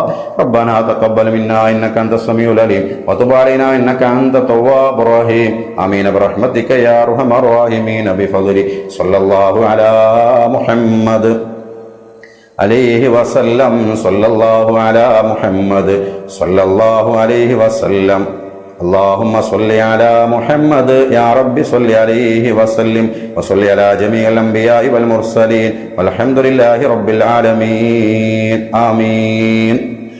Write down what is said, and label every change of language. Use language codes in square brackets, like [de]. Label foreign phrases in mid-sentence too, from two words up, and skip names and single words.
[ar] ربنا تقبل منا إنك أنت السميع العليم وتب علينا إنك أنت التواب الرحيم. آمين برحمتك يا أرحم الراحمين بفضل صلى الله على محمد عليه وسلم. صلى الله على محمد صلى الله عليه وسلم. اللهم صل على محمد يا رب صل عليه وسلم وصل على جميع الأنبياء والمرسلين والحمد لله رب العالمين. آمين.